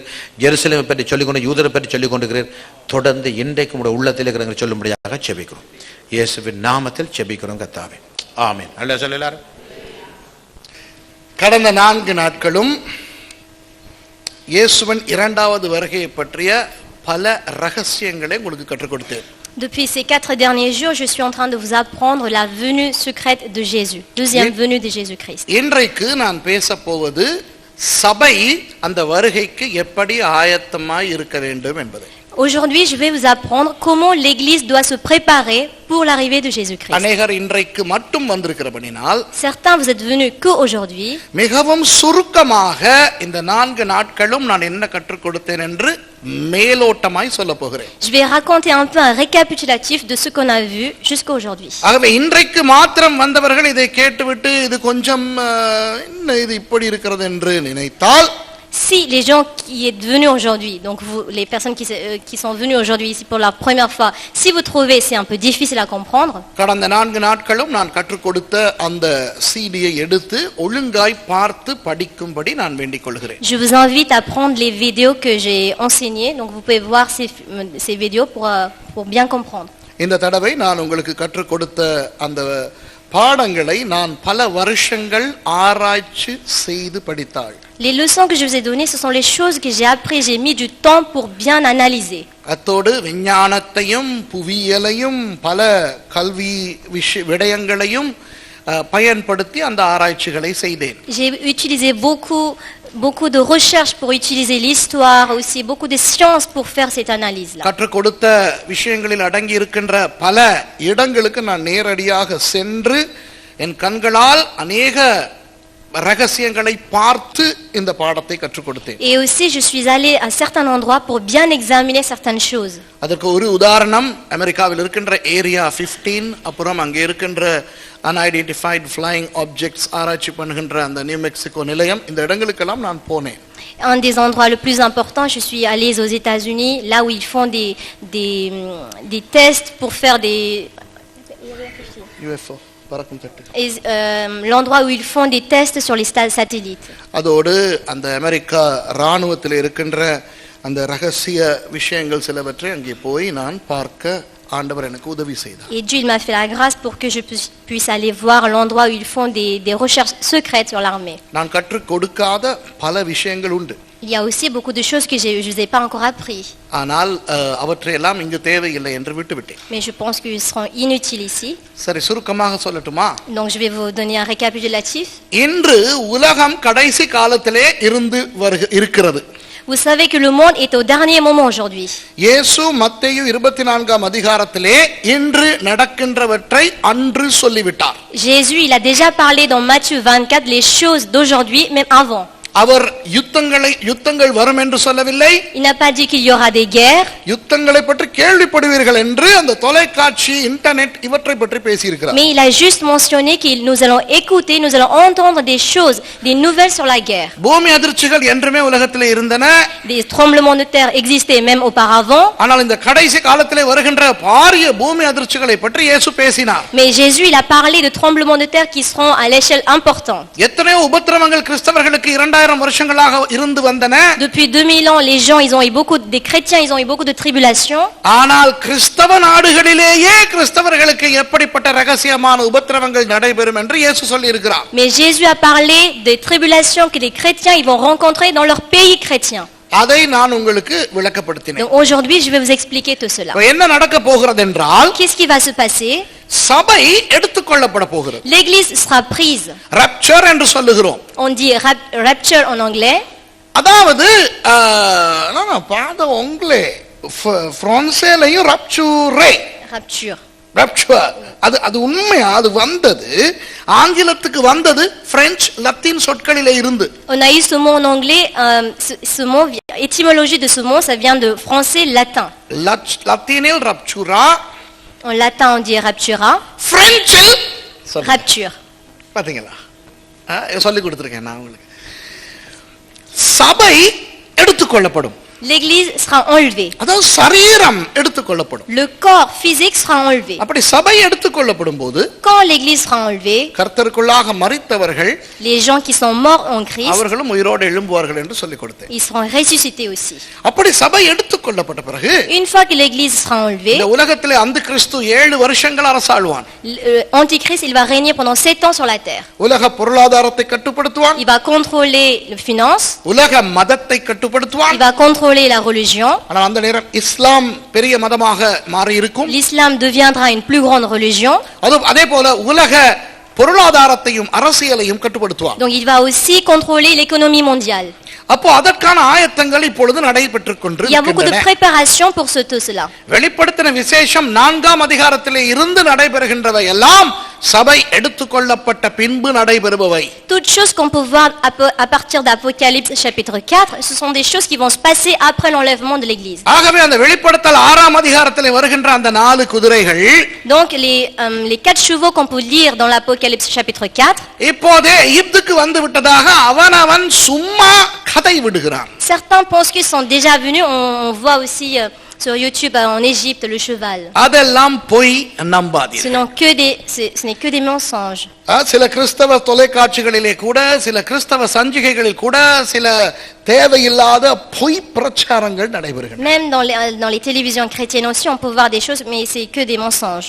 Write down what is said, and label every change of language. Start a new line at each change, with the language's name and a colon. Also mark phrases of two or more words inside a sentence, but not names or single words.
Tamil: ஜெருசலேமை பற்றி சொல்லிக் கொண்டு யூதரை பற்றி சொல்லிக் கொண்டிருக்கிறீர். தொடர்ந்து இன்றைக்கு உங்களுடைய உள்ளத்தில் இருக்கிறவங்க சொல்லும்படியாக செபிக்கிறோம். இயேசுவின் நாமத்தில் செபிக்கிறோம் கர்த்தாவே. ஆமென். அல்லேலூயா சொல்ல எல்லாரும். கடந்த 4 நாட்களும் இயேசுவின் 2வது வருகையை பற்றிய பல ரகசியங்களை உங்களுக்கு கற்றுக் கொடுத்தேன்.
French: Depuis ces 4 derniers jours, je suis en train de vous apprendre la venue secrète de Jésus, deuxième venue de Jésus-Christ.
Tamil: இன்றைக்கு நான் பேசப் போவது சபை அந்த வருகைக்கு எப்படி ஆயத்தமாய் இருக்க வேண்டும் என்பதை.
French: Aujourd'hui, je vais vous apprendre comment l'Église doit se préparer pour l'arrivée de Jésus-Christ.
Tamil: அநேகர் இன்றைக்கு மட்டும் வந்திருக்கிறபடினால்
French: Certains, vous êtes venus que aujourd'hui.
Tamil: மிகவும் சுருக்கமாக இந்த 4 நாட்களும் நான் என்ன கற்றுக் கொடுத்தேன் என்று மேலோட்டமாய் சொல்ல போகிறேன்.
French: Je vais raconter un peu un récapitulatif de ce qu'on a vu jusqu'à aujourd'hui.
Tamil: ஆகவே இன்றைக்கு மாத்திரம் வந்தவர்கள் இதை கேட்டுவிட்டு இது கொஞ்சம் என்ன இது இப்படி இருக்கிறது என்று நினைத்தால்,
French: Si les gens qui êtes venus aujourd'hui, donc vous, les personnes qui sont venues aujourd'hui ici pour la première fois, si vous trouvez c'est un peu difficile à comprendre,
Tamil: கடந்த 4 நாட்களும் நான் கற்றுக் கொடுத்த அந்த சிடியை எடுத்து ஒழுங்காய் பார்த்து படிக்கும்படி நான் வேண்டிக் கொள்கிறேன்.
French: je vous invite à prendre les vidéos que j'ai enseignées, donc vous pouvez voir ces vidéos pour bien comprendre.
Tamil: இந்த தடவை நான் உங்களுக்கு கற்றுக் கொடுத்த அந்த பாடங்களை நான் பல வருஷங்கள் ஆராய்ச்சி செய்து படித்தாள்.
French: Les leçons que je vous ai données, ce sont les choses que j'ai apprises, j'ai mis du temps pour bien analyser.
Tamil: அத்தோடு விஞ்ஞானத்தையும் புவியியலையும் பல கல்வி விடயங்களையும் பயன்படுத்தி அந்த ஆராய்ச்சிகளை செய்தேன்.
French: J'ai utilisé beaucoup de recherches pour utiliser l'histoire, aussi beaucoup de sciences pour faire cette analyse-là.
Tamil: கற்றுக் கொடுத்த விஷயங்களில் அடங்கி இருக்கின்ற பல இடங்களுக்கு நான் நேரடியாக சென்று என் கண்களால் அநேக ரகசியங்களை பார்த்து இந்த பாடத்தை கற்றுக் கொடுத்தேன்.
French: Et aussi je suis allé à certains endroits pour bien examiner certaines choses.
Tamil: அதற்கு ஒரு உதாரணம் அமெரிக்காவில் இருக்கின்ற ஏரியா 15, அப்புறம் அங்கே இருக்கின்ற
English: unidentified flying objects
Tamil: ஆராய்ச்சி பண்ணுகின்ற அந்த நியூ மெக்சிகோ நிலையம், இந்த இடங்களுக்கெல்லாம் நான் போனேன்.
French: Un des endroits le plus important, je suis allé aux États-Unis, là où ils font des tests pour faire des
Tamil: பறக்கும் தட்டு.
French: Et l'endroit où ils font des tests sur les satellites.
Tamil: அதோடு அந்த அமெரிக்கா இராணுவத்தில் இருக்கின்ற அந்த ரகசிய விஷயங்கள் சிலவற்றை அங்கே போய் நான் பார்க்க ஆண்டவர் எனக்கு உதவி செய்தார்.
French: Et Dieu il m'a fait la grâce pour que je puisse aller voir l'endroit où ils font des recherches secrètes sur l'armée.
Tamil: நான் கற்றுக் கொடுக்காத பல விஷயங்கள் உண்டு.
French: Il y a aussi beaucoup de choses que je vous ai pas encore appris.
Tamil: ஆனால் அவற்றையெல்லாம் இங்கு தேவையில்லை என்று விட்டுவிட்டேன்.
French: Mais je pense qu'ils seront inutiles ici.
Tamil: சரி, சுருக்கமாக சொல்லட்டுமா?
French: Donc je vais vous donner un récapitulatif.
Tamil: இன்று உலகம் கடைசி காலத்திலே இருக்கிறது.
French: Vous savez que le monde est au dernier moment aujourd'hui.
Tamil: இயேசு மத்தேயு 24ஆம் அதிகாரத்திலே இன்று நடக்கின்றவற்றை அன்று சொல்லிவிட்டார்.
French: Jésus, il a déjà parlé dans Matthieu 24 les choses d'aujourd'hui, même avant.
Tamil: அவர் யுத்தங்கள் வரும் என்று சொல்லவில்லை.
French: Il n'a pas dit qu'il y aura des guerres.
Tamil: யுத்தங்களை பற்றி கேள்விப்படுவீர்கள் என்று அந்த தொலைக்காட்சி இன்டர்நெட் இவற்றை பற்றி பேசியிருக்கிறார்.
French: Mais il a juste mentionné que nous allons écouter, nous allons entendre des choses, des nouvelles sur la guerre.
Tamil: பூமி அதிர்ச்சிகள் என்றுமே உலகத்திலே இருந்தன.
French: Des tremblements de terre existaient même auparavant.
Tamil: ஆனால் இந்த கடைசி காலத்திலே வருகின்ற பாரிய பூமி அதிர்ச்சிகளை பற்றி இயேசு பேசினார்.
French: Mais Jésus, il a parlé de tremblements de terre qui seront à l'échelle importante.
Tamil: எத்தனையோ உபத்திரவங்கள் கிறிஸ்தவர்களுக்கு 2000 வருஷங்களாக இருந்து வந்தன.
French: Depuis 2000 ans, les gens, des chrétiens, ils ont eu beaucoup de tribulations.
Tamil: ஆனால் கிறிஸ்தவ நாடுகளிலேயே கிறிஸ்தவர்களுக்கு எப்படிப்பட்ட ரகசியமான உபத்திரவங்கள் நடைபெறும் என்று இயேசு சொல்லி இருக்கிறார்.
French: Mais Jésus a parlé des tribulations que les chrétiens ils vont rencontrer dans leur pays chrétien.
Tamil: அதை நான் உங்களுக்கு விளக்கப்படுத்தினேன்.
French: Donc aujourd'hui, je vais vous expliquer tout cela.
Tamil: என்ன நடக்க போகிறது என்றால்,
French: qu'est-ce qui va se passer?
Tamil: சபை எடுத்துக்கொள்ளப்பட போகிறது.
French: L'église sera prise.
Tamil: rapture என்று சொல்லுகிறோம்.
French: On dit rapture en anglais.
Tamil: அதாவது நான் பாத உங்களே பிரான்சேலையும் rapture அது உண்மையா? அது வந்தது ஆங்கிலத்துக்கு வந்தது பிரெஞ்சு லத்தீன் சொற்களிலே இருந்து.
French: On a eu ce mot en anglais, ce mot, étymologie de ce mot, ça vient de français latin.
Tamil: லத்தீனில் raptura,
French: en latin on dit raptura,
Tamil: பிரெஞ்சில் rapture. பாத்தீங்களா? சொல்லி கொடுத்திருக்கேன் நான் உங்களுக்கு. சபை எடுத்துக்கொள்ளப்படும்.
French: L'église sera enlevée.
Tamil: அதாவது சரீரம் எடுத்துக்கொள்ளப்படும்.
French: Le corps physique sera enlevé.
Tamil: அப்படி சபை எடுத்துக்கொள்ளப்படும் போது,
French: quand l'église sera enlevée,
Tamil: கர்த்தருக்குள்ளாக மரித்தவர்கள்,
French: les gens qui sont morts en Christ,
Tamil: அவர்களும் உயிரோடு எழும்புவார்கள் என்று சொல்லிக் கொடுத்தேன்.
French: ils seront ressuscités aussi.
Tamil: அப்படி சபை எடுத்துக்கொள்ளப்பட்ட பிறகு,
French: une fois que l'église sera enlevée,
Tamil: இந்த உலகத்திலே அந்திகிறிஸ்து 7 வருஷங்கள் அரசாளுவான்.
French: Antichrist il va régner pendant 7 ans sur la terre.
Tamil: உலக பொருளாதாரத்தை கட்டுப்படுத்துவான்.
French: Il va contrôler les finances.
Tamil: உலக மதத்தை கட்டுப்படுத்துவான்.
French: Il va contrôler la religion.
Tamil: ஆனால் அந்த நேரம் இஸ்லாம் பெரிய மதமாக மாறி இருக்கும்.
French: L'islam deviendra une plus grande religion.
Tamil: அதே போல உலக பொருளாதாரத்தையும் அரசியலையும் கட்டுப்படுத்துவான்.
French: Donc il va aussi contrôler l'économie mondiale.
Tamil: அப்போ அதற்கான ஆயத்தங்கள் இப்பொழுது நடைபெற்றுக் கொண்டிருக்கின்றன.
French: Il y a beaucoup de préparations pour tout cela.
Tamil: வெளிப்படுத்தின விசேஷம் 4ஆம் அதிகாரத்திலே இருந்து நடைபெறுகின்றவை எல்லாம் சபை எடுத்துக்கொள்ளப்பட்ட பின்பு நடைபெறுபவை.
French: Toutes choses qu'on peut voir à partir d'Apocalypse chapitre 4, ce sont des choses qui vont se passer après l'enlèvement de l'église.
Tamil: ஆகவே அந்த வெளிப்படுத்தல் 6ஆம் அதிகாரத்திலே வருகின்ற அந்த 4 குதிரைகள்,
French: donc les 4 chevaux qu'on peut lire dans l'Apocalypse chapitre 4,
Tamil: இப்போதே எகிப்துக்கு வந்து விட்டதாக அவனவன் சும்மா கதை விடுகிறான்.
French: Certains pensent qu'ils sont déjà venus. On voit aussi sur YouTube en Égypte le cheval.
Tamil: அதெல்லாம் பொய், நம்பாதீர்கள்.
French: Ce n'est que des mensonges.
Tamil: சில கிறிஸ்தவ தொலைக்காட்சிகளிலே கூட, சில கிறிஸ்தவ சஞ்சிகைகளில் கூட சில தேவையில்லாத பொய் பிரச்சாரங்கள் நடைபெறுகின்றன.
French: Même dans les télévisions chrétiennes aussi on peut voir des choses, mais c'est que des mensonges.